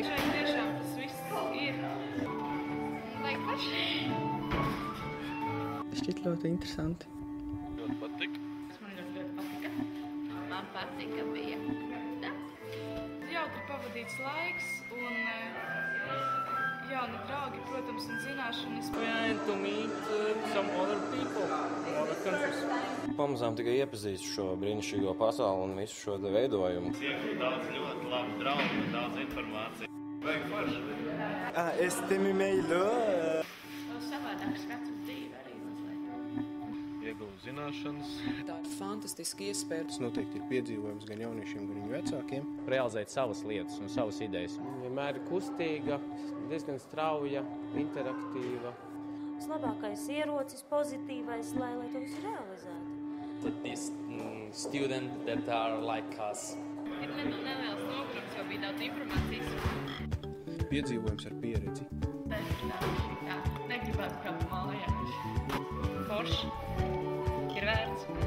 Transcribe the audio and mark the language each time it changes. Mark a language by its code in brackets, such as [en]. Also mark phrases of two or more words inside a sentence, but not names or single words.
[lv] Šeit tiešām tas viss ir. Vajag paši. Šķiet ļoti interesanti. Ļoti patika. Man ļoti patika. Man patika bija. Jautri pavadīts laiks un jauni draugi, protams, un zināšanas. [en] And to meet some other people, other countries. [lv] Pamazām tikai iepazīstu šo brīnišķīgo pasauli un visu šo te veidojumu. Iegūt daudz ļoti labu draugu, daudz informāciju. Vajag forši. Es tevi mīlu. Vēl savādāks vecums dzīve arī mazliet. Iegūt zināšanas. Tā ir fantastiska iespēja. Tas noteikti ir piedzīvojums gan jauniešiem, gan viņu vecākiem. Realizēt savas lietas un savas idejas. Vienmēr ir kustīga, diezgan strauja, interaktīva. Labākais ierocis, pozitīvais, lai to visu realizētu. [en] These students that are like us. [lv] Ir neliels nogurums, jo bija daudz informācijas. Piedzīvojums ar pieredzi. Jā, negribētu kāpt mājās. Forši. Ir vērts.